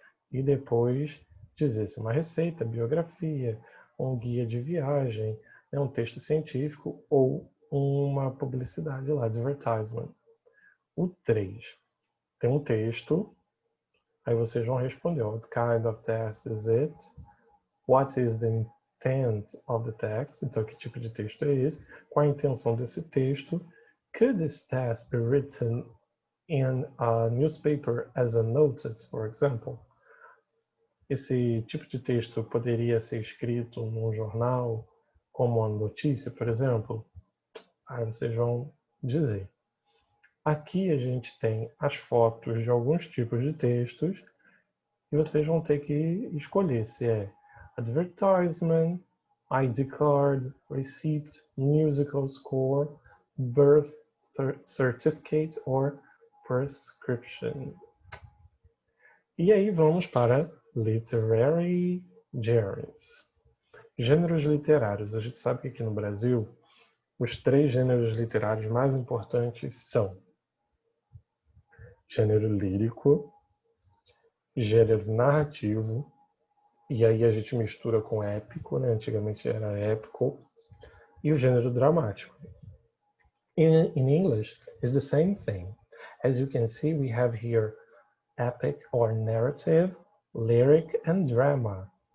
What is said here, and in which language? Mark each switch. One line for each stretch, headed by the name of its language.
Portuguese: E depois dizer se é uma receita, biografia, um guia de viagem, um texto científico ou uma publicidade lá, advertisement. O 3, tem um texto, aí vocês vão responder,
English: what kind of text is it? What is the intent of the text?
Portuguese: Então, que tipo de texto é esse? Qual a intenção desse texto?
English: Could this test be written in a newspaper as a notice, for example?
Portuguese: Esse tipo de texto poderia ser escrito num jornal como uma notícia, por exemplo? Aí vocês vão dizer. Aqui a gente tem as fotos de alguns tipos de textos e vocês vão ter que escolher se é
English: advertisement, ID card, receipt, musical score, birth certificate or prescription.
Portuguese: E aí vamos para literary genres. Gêneros literários. A gente sabe que aqui no Brasil os 3 gêneros literários mais importantes são gênero lírico, gênero narrativo, e aí a gente mistura com épico, né? Antigamente era épico, e o gênero dramático.
English: In English, it's the same thing. As you can see, we have here epic or narrative, lyric, and drama.